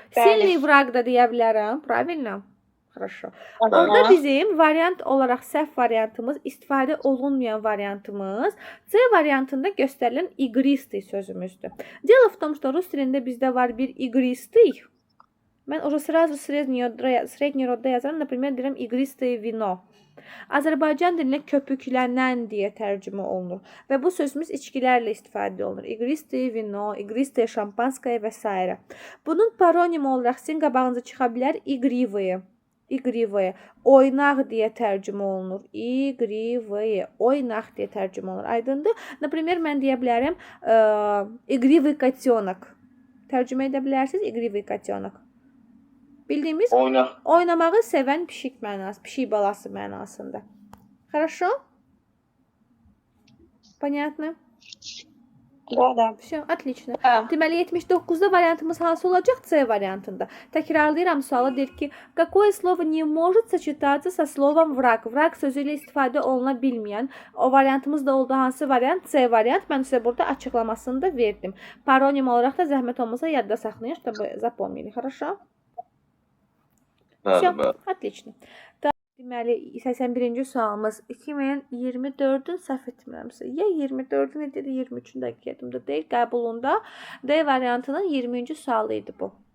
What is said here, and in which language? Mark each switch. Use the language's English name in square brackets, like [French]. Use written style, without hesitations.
[Russian] Сильный враг [Azerbaijani] da deyə bilərəm, правильно? Хорошо. Orada bizim variant olaraq səhv variantımız, istifadə olunmayan variantımız C variantında göstərilən игристый sözümüzdür. [Russian] Дело в том, что [Azerbaijani] rus dilində bizdə var bir игристый. [Russian] Mən уже сразу средний родda yazarım. Например, deyirəm игристое вино. [Azerbaijani] Azərbaycan dilinə köpüklənən deyə tərcümə olunur. Və bu sözümüz içkilərlə istifadə olunur. [Russian] Игристое вино, игристое шампанское və s. [Azerbaijani] Bunun paronim olaraq sizin qabağınıza çıxa bilər игривые. İqrivaya, oynaq deyə tərcümə olunur. İqrivaya, oynaq deyə tərcümə olunur. Aydındır? Например, mən deyə bilərəm [Russian] İqrivый котенок. [Azerbaijani] Tərcümə edə bilərsiniz İqrivый котенок. Bildiyimiz oynamağı sevən pişik mənası, pişik balası mənasında. [Russian] Хорошо? Понятно? Да. Все, отлично. Да. [Azerbaijani] Deməli 79-da variantımız hansı olacaq? C variantında. Təkrarlayıram sualı deyir ki, [Russian] какое слово не может сочетаться со словом враг? [Azerbaijani] Враг sözü ilə istifadə oluna bilməyən o variantımızda olduğu hansı variant? C variant. Mən sizə burada açıqlamasını da verdim. Paronim olaraq da zəhmət olmasa yadda saxlayın, [Russian] чтобы запомнили. Хорошо? Все, [Azerbaijani] Bəli. [Russian] отлично. [Azerbaijani] Deməli 81-ci sualımız 2024-ün səhv etmirəmsə, ya 24-ün ya da 23-ün dəqiq yadımda deyil, qəbulunda D variantının 20-ci sualı idi bu.